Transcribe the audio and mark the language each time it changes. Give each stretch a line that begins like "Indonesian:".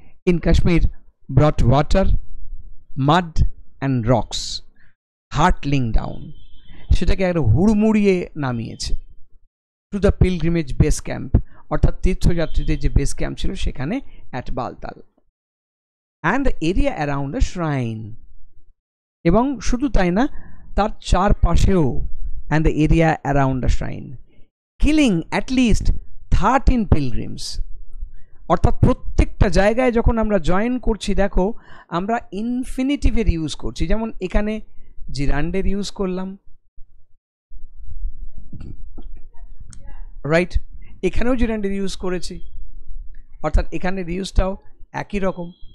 English: in Kashmir brought water, mud and rocks hurtling down,
Bangla: সেটাকে একটা হুড়মুড়িয়ে নামিয়েছে
English: to the pilgrimage base camp,
Bangla: অর্থাৎ তীর্থযাত্রীদের যে বেস ক্যাম্প ছিল সেখানে
English: at Baltal and the area around the shrine.
Bangla: এবং শুধু তাই না, তার চারপাশেও
English: and the area around the shrine, killing at least 13 pilgrims.
Bangla: অর্থাৎ প্রত্যেকটা জায়গায় যখন আমরা জয়েন করছি, দেখো আমরা ইনফিনিটিভের ইউজ করছি। যেমন এখানে জিরান্ডের ইউজ করলাম, রাইট, এখানেও জিরান্ডের ইউজ করেছি, অর্থাৎ এখানের ইউজটাও একই রকম।